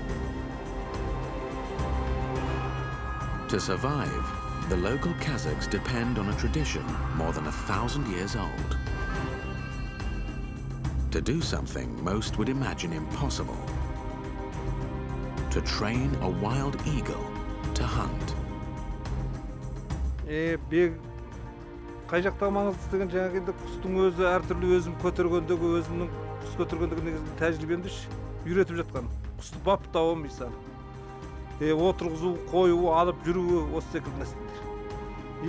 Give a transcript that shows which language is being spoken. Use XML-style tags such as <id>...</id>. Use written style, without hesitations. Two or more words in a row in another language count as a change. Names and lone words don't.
<en>To survive, the local Kazakhs depend on a tradition more than 1,000 years old. To do something most would imagine impossible. To train a wild eagle to hunt.</en> <kk>Қай жақта маңызды деген жаңағы енді құстың өзі әртүрлі өзім көтергендегі өзімнің құс көтергендегі негізінде тәжірибемді үйретіп жатқан. Құсты баптауы мысалы. Отырғызу, қою, алып жүруі осы секілді нәрселер.</kk>